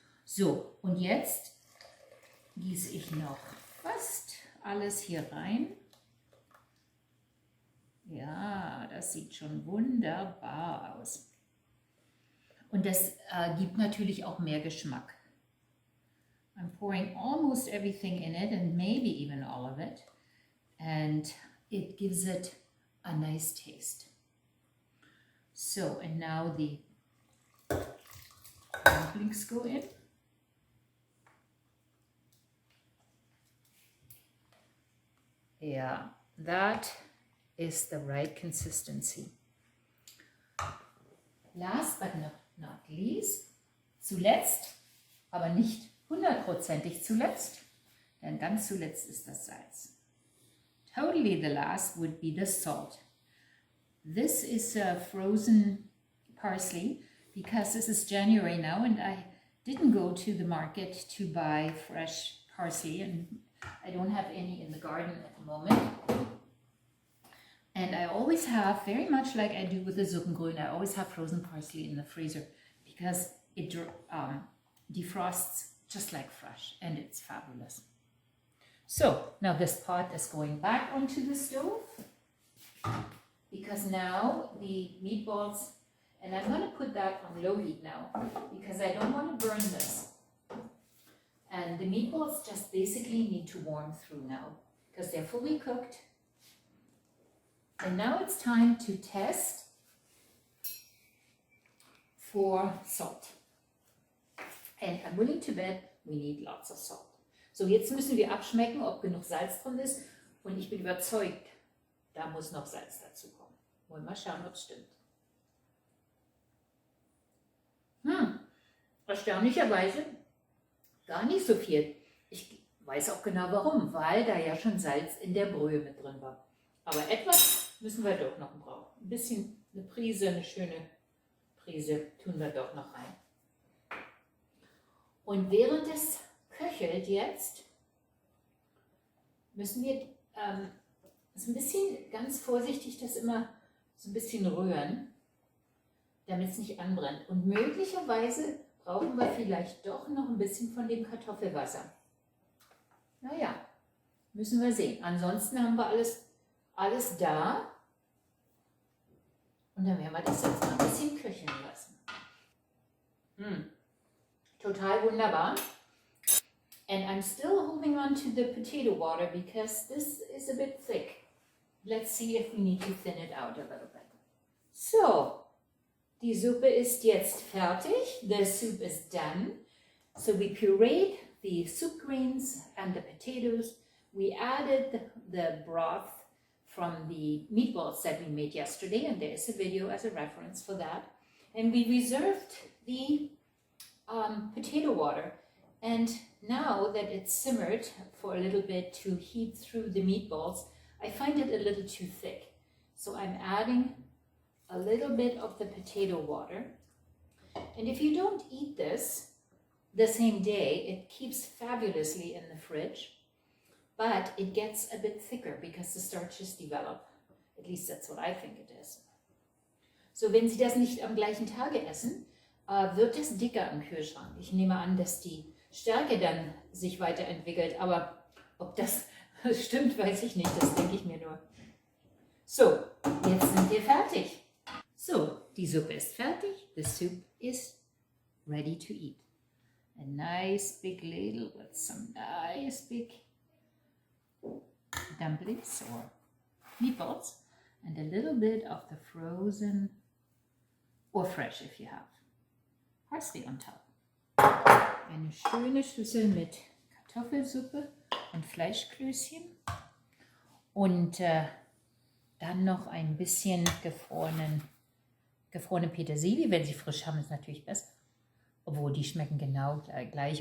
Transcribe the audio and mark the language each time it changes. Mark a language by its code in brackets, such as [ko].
[de] So, und jetzt gieße ich noch fast alles hier rein. Ja, das sieht schon wunderbar aus. Und das gibt natürlich auch mehr Geschmack. [en] I'm pouring almost everything in it and maybe even all of it. And it gives it a nice taste. So, and now the dumplings go in. Yeah, that is the right consistency. Last but not least, [de] zuletzt, aber nicht 100%ig zuletzt, denn ganz zuletzt ist das Salz. [en] Totally the last would be the salt. This is frozen parsley because this is January now and I didn't go to the market to buy fresh parsley and I don't have any in the garden at the moment. And I always have, very much like I do with the Suppengrün, I always have frozen parsley in the freezer because it defrosts just like fresh and it's fabulous. So now this pot is going back onto the stove because now the meatballs, and I'm going to put that on low heat now because I don't want to burn this. And the meatballs just basically need to warm through now because they're fully cooked. And now it's time to test for salt. And I'm willing to bet we need lots of salt. [de] So, jetzt müssen wir abschmecken, ob genug Salz drin ist. Und ich bin überzeugt, da muss noch Salz dazu kommen. Wollen wir mal schauen, ob es stimmt. Erstaunlicherweise gar nicht so viel. Ich weiß auch genau warum, weil da ja schon Salz in der Brühe mit drin war. Aber etwas müssen wir doch noch brauchen. Ein bisschen, eine Prise, eine schöne Prise tun wir doch noch rein. Und während es köchelt jetzt, müssen wir so ein bisschen ganz vorsichtig das immer so ein bisschen rühren, damit es nicht anbrennt. Und möglicherweise brauchen wir vielleicht doch noch ein bisschen von dem Kartoffelwasser. Naja, müssen wir sehen. Ansonsten haben wir alles da. Und dann werden wir das jetzt mal ein bisschen köcheln lassen. Total wunderbar. [en] And I'm still holding on to the potato water because this is a bit thick. Let's see if we need to thin it out a little bit. [de] So, die Suppe ist jetzt fertig. [en] The soup is done. So we pureed the soup greens and the potatoes. We added the broth from the meatballs that we made yesterday, and there is a video as a reference for that. And we reserved the potato water. And now that it's simmered for a little bit to heat through the meatballs, I find it a little too thick. So I'm adding a little bit of the potato water. And if you don't eat this the same day, it keeps fabulously in the fridge, but it gets a bit thicker because the starches develop. At least that's what I think it is. [de] So wenn Sie das nicht am gleichen Tage essen, wird es dicker im Kühlschrank. Ich nehme an, dass die Stärke dann sich weiterentwickelt, aber ob das stimmt, weiß ich nicht, das denke ich mir nur. So, jetzt sind wir fertig. So, die Suppe ist fertig, [en] the soup is ready to eat. a nice big ladle with some nice big dumplings or meatballs and a little bit of the frozen or fresh if you have parsley on top. [de] Eine schöne Schüssel mit Kartoffelsuppe und Fleischklößchen und dann noch ein bisschen gefrorene Petersilie. Wenn Sie frisch haben, ist natürlich besser. Obwohl, die schmecken genau gleich.